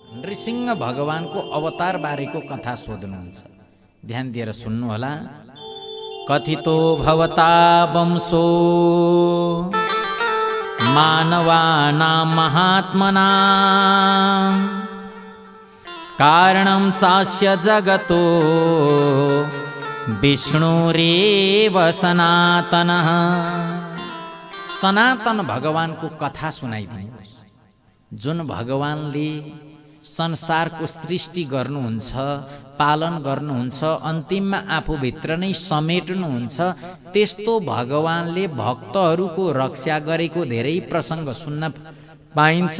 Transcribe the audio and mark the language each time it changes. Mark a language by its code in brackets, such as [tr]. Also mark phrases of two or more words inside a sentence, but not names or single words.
[ne] नृसिंह भगवानको अवतार बारेको कथा सोध्नुहुन्छ। ध्यान दिएर सुन्नु होला। [sa] कथितो भवता वंशो मानवानां महात्मनां कारणं चास्य जगतो विष्णुरेव सनातनः। [ne] सनातन भगवानको कथा सुनाइदिनुहोस्। जुन भगवानले संसारको सृष्टि गर्नुहुन्छ, पालन गर्नुहुन्छ, अन्तिममा आफूभित्र नै समेट्नुहुन्छ, त्यस्तो भगवानले भक्तहरूको रक्षा गरेको धेरै प्रसङ्ग सुन्न पाइन्छ।